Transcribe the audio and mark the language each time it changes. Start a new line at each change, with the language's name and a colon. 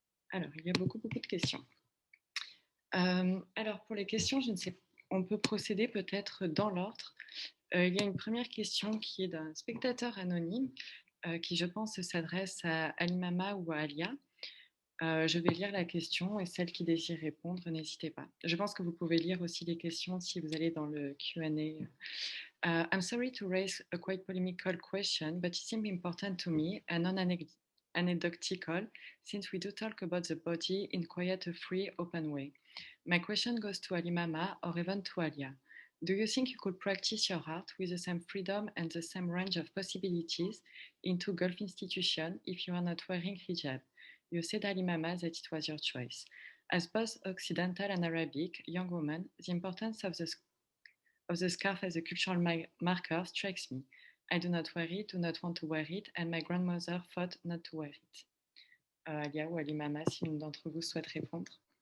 French: Alors, il y a beaucoup de questions. Alors, pour les questions, je ne sais pas, on peut procéder peut-être dans l'ordre. Il y a une première question qui est d'un spectateur anonyme qui, je pense, s'adresse à Alimama ou à Alia. Je vais lire la question et celle qui désire répondre, n'hésitez pas. Je pense que vous pouvez lire aussi les questions si vous allez dans le Q&A.
English: I'm sorry to raise a quite polemical question, but it seems important to me and non-anecdotal, since we do talk about the body in quite a free, open way. My question goes to Alimama or even to Alia. Do you think you could practice your art with the same freedom and the same range of possibilities into Gulf institution if you are not wearing hijab? You said, Alimama, that it was your choice. As both Occidental and Arabic young woman, the importance of the scarf as a cultural marker strikes me. I do not wear it, do not want to wear it, and my grandmother fought not to wear it.
French: Alia ou Alimama, si l'une d'entre vous souhaite répondre.